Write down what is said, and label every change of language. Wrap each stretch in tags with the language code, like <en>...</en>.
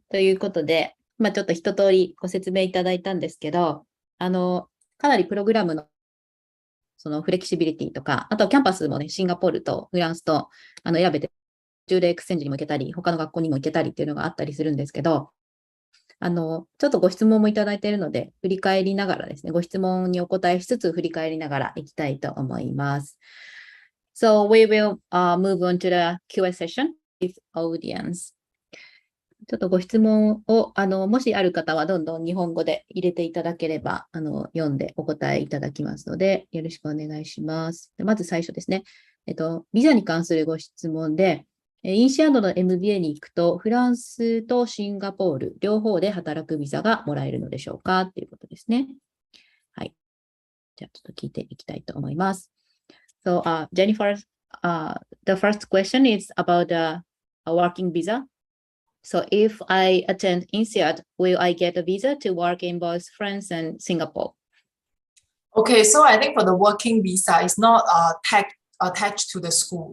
<ja>ということで、ちょっと一通りご説明いただいたんですけど、かなりプログラムのそのフレキシビリティとか、あとキャンパスもね、シンガポールとフランスと選べて、10例エクスチェンジにも行けたり、他の学校にも行けたりっていうのがあったりするんですけど、ちょっとご質問もいただいているので、振り返りながらですね、ご質問にお答えしつつ、振り返りながらいきたいと思います。</ja> <en>So we will move on to the Q&A session with audience.</en> <ja>ちょっとご質問を、もしある方はどんどん日本語で入れていただければ、読んでお答えいただきますので、よろしくお願いします。まず最初ですね。ビザに関するご質問で、インシアードの MBA に行くと、フランスとシンガポール、両方で働くビザがもらえるのでしょうかということですね。はい。じゃあ、ちょっと聞いていきたいと思います。</ja> <en>So, Jennifer, the first question is about a working visa. So, if I attend Insead, will I get a visa to work in both France and Singapore? Okay, so I think for the working visa, it's not attached to the school.</en>